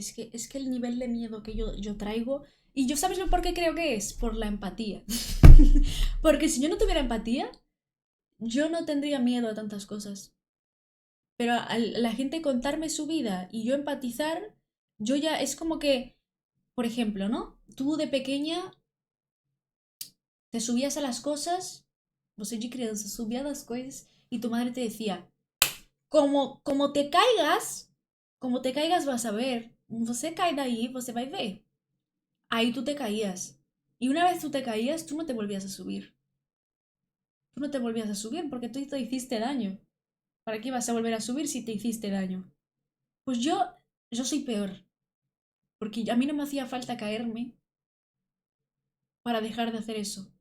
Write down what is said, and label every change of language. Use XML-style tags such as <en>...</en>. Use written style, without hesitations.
<es>Es que el nivel de miedo que yo traigo... Y yo, ¿sabes por qué creo que es? Por la empatía. Porque si yo no tuviera empatía, yo no tendría miedo a tantas cosas. Pero la gente contarme su vida y yo empatizar, yo ya es como que, por ejemplo, ¿no? Tú de pequeña te subías a las cosas,</es> <pt>você de criança</pt> <es>subía a las cosas y tu madre te decía, como te caigas vas a ver,</es> <pt>você cai daí, você vai ver.</pt> <es>Ahí tú te caías. Y una vez tú te caías, tú no te volvías a subir. Tú no te volvías a subir porque tú te hiciste daño. ¿Para qué vas a volver a subir si te hiciste daño? Pues yo soy peor. Porque a mí no me hacía falta caerme para dejar de hacer eso.</es>